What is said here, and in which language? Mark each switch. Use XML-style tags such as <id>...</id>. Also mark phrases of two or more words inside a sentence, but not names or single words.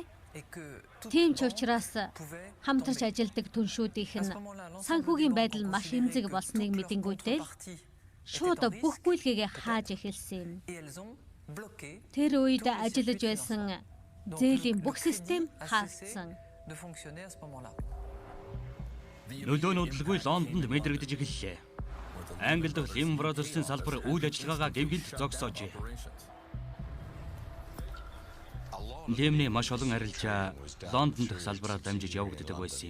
<mn>Тийм ч учраас хамтарч ажилладаг түншүүдийнх нь санхүүгийн байдал маш эмзэг болсныг мэдэнгүүтээ шууд бүх гүйлгээгээ хааж эхэлсэн юм. bloqué Тэр үед ажиллаж байсан зээлийн бүх систем хаагдсан.</mn> <fr>de fonctionner à ce moment-là.</fr> <mn>Нөлөө нь удалгүй Лондонд мэдрэгдэж эхэллээ. Англи дахь Lehman Brothers-ийн салбар үйл ажиллагаагаа гэмгэнт зогсоожээ. Лемний маш олон арилжаа Лондон дахь салбараар дамжиж явагддаг байсан юм.</mn>